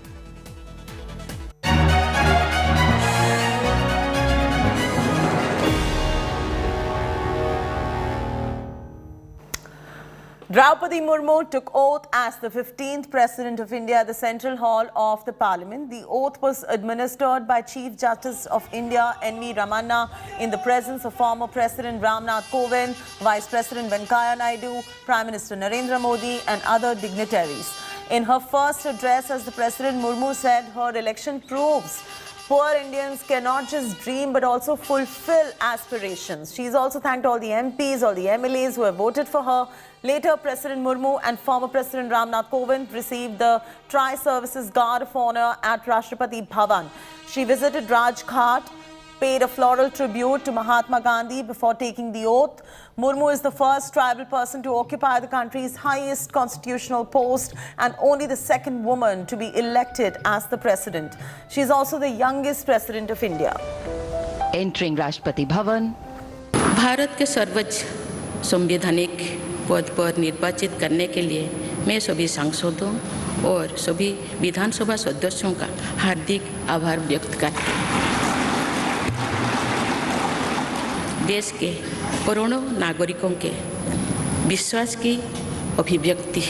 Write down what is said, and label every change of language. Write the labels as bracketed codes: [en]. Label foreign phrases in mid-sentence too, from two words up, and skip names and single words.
[en] Droupadi Murmu took oath as the 15th President of India at the Central Hall of the Parliament. The oath was administered by Chief Justice of India, N.V. Ramanna, in the presence of former President Ramnath Kovind, Vice President Venkaiah Naidu, Prime Minister Narendra Modi and other dignitaries. In her first address as the President, Murmu said her election proves poor Indians cannot just dream but also fulfill aspirations. She's also thanked all the MPs, all the MLAs who have voted for her. Later, President Murmu and former President Ramnath Kovind received the Tri-Services Guard of Honor at Rashtrapati Bhavan. She visited Rajghat, paid a floral tribute to Mahatma Gandhi before taking the oath. Murmu is the first tribal person to occupy the country's highest constitutional post and only the second woman to be elected as the president. She is also the youngest president of India. Entering Rashtrapati Bhavan. [hi] भारत के सर्वोच्च संवैधानिक पद पर निर्वाचित करने के लिए मैं सभी सांसदों और सभी विधानसभा सदस्यों का हार्दिक आभार व्यक्त करती हूँ। देश के करोड़ों नागरिकों के विश्वास की अभिव्यक्ति है।